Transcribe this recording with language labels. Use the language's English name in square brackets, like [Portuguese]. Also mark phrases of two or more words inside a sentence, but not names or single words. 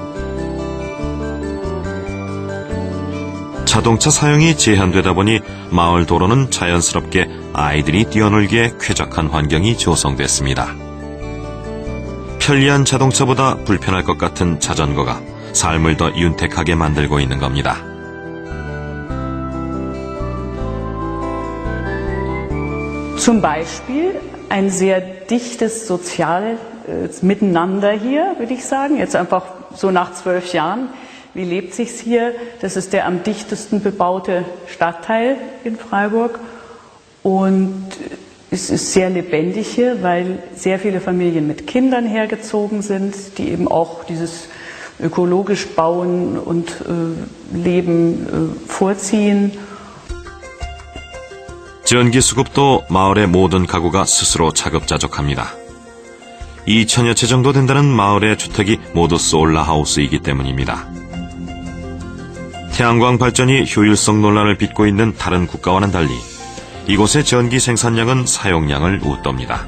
[Korean] 자동차 사용이 제한되다 보니 마을 도로는 자연스럽게 아이들이 뛰어놀기에 쾌적한 환경이 조성됐습니다. 편리한 자동차보다 불편할 것 같은 자전거가 삶을 더 윤택하게 만들고 있는 겁니다. [German] Zum Beispiel ein sehr dichtes soziales Miteinander hier, würde ich sagen. Jetzt einfach so nach 12 Jahren. Wie lebt sich's hier? Das ist der am dichtesten bebaute Stadtteil in Freiburg. Und es ist sehr lebendig hier, weil sehr viele Familien mit Kindern hergezogen sind, die eben auch dieses ökologisch Bauen und Leben vorziehen. [Korean] 전기수급도 마을의 모든 가구가 스스로 자급자족합니다. 2천여 채 정도 된다는 마을의 주택이 모두 솔라하우스이기 때문입니다. 태양광 발전이 효율성 논란을 빚고 있는 다른 국가와는 달리 이곳의 전기 생산량은 사용량을 웃돕니다.